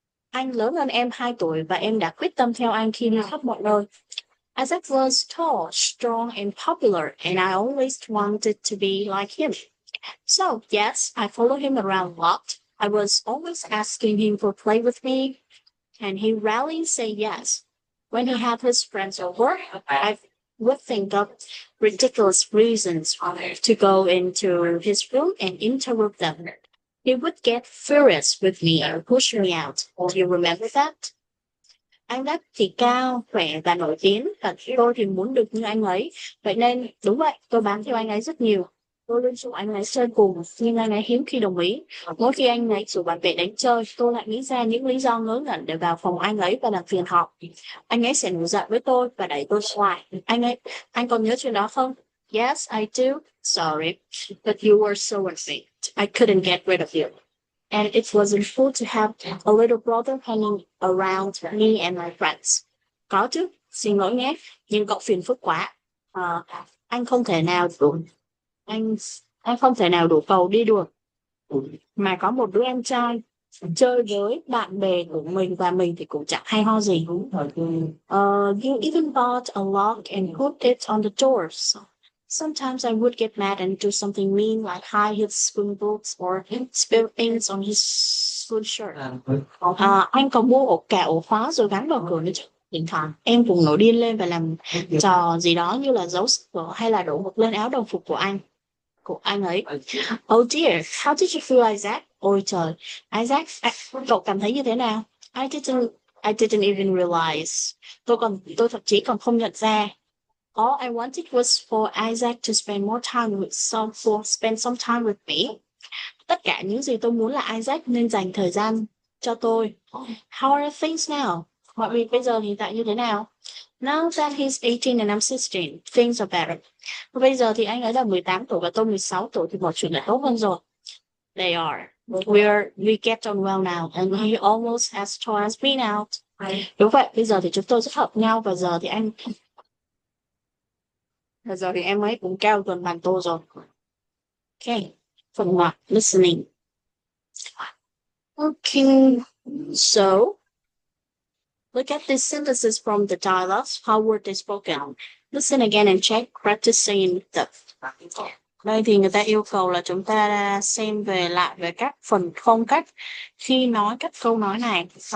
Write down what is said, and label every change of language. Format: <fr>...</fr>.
<vi>Anh lớn hơn em 2 tuổi và em đã quyết tâm theo anh khi đi khắp mọi nơi.</vi> <en>Isaac was tall, strong, and popular, and I always wanted to be like him. So, yes, I followed him around a lot. I was always asking him to play with me, and he rarely say yes. When he had his friends over, I would think of ridiculous reasons to go into his room and interrupt them. He would get furious with me and push me out. Do you remember that?</en> <vi>Anh Đắc thì cao, khỏe và nổi tiếng, và tôi thì muốn được như anh ấy. Vậy nên, đúng vậy, tôi bám theo anh ấy rất nhiều. Tôi luôn rủ anh ấy chơi cùng, nhưng anh ấy hiếm khi đồng ý. Mỗi khi anh ấy rủ bạn bè đánh chơi, tôi lại nghĩ ra những lý do ngớ ngẩn để vào phòng anh ấy và làm phiền họ. Anh ấy sẽ nổi giận với tôi và đẩy tôi ngoài. Anh còn nhớ chuyện đó không?</vi> <en>Yes, I do. Sorry, but you were so unfair. I couldn't get rid of you. And it wasn't cool to have a little brother hanging around me and my friends.</en> <vi>Có chứ, xin lỗi nhé, nhưng cậu phiền phức quá. Anh không thể nào đủ, anh anh không thể nào đủ cầu đi được. Mà có một đứa em trai chơi với bạn bè của mình và mình thì cũng chẳng hay ho gì.</vi> <en>You even bought a lock and put it on the doors. Sometimes I would get mad and do something mean like hide his spoon books or spill things on his school shirt.</en> <vi>Anh còn mua cả ổ khóa rồi gắn vào cửa nữa chứ. Thỉnh thoảng em cũng nổi điên lên và làm trò gì đó như là giấu sách vở hay là đổ mực lên áo đồng phục của anh ấy.</vi> <en>Oh dear, how did you feel, Isaac?</en> <vi>Ôi trời, Isaac, cậu cảm thấy như thế nào?</vi> <en>I didn't even realize.</en> <vi>Tôi thậm chí còn không nhận ra.</vi> <en>All I wanted was for Isaac to spend more time spend some time with me.</en> <vi>Tất cả những gì tôi muốn là Isaac nên dành thời gian cho tôi.</vi> <en>How are things now?</en> <vi>Mọi việc bây giờ hiện tại như thế nào?</vi> <en>Now that he's 18 and I'm 16, things are better.</en> <vi>Bây giờ thì anh ấy là 18 tuổi và tôi 16 tuổi thì mọi chuyện đã tốt hơn rồi.</vi> <en>They are. We get on well now and he almost as tall as me now.</en> <vi>Đúng vậy, bây giờ thì chúng tôi rất hợp nhau và giờ thì em ấy cũng cao gần bằng tôi rồi. Okay, phần ngoại, listening.</vi> <en>Okay, so look at these sentences from the dialogues. How were they spoken? Listen again and check, practice saying them.</en> <vi>Đây thì người ta yêu cầu là chúng ta xem lại về các phần phong cách khi nói các câu nói này.</vi>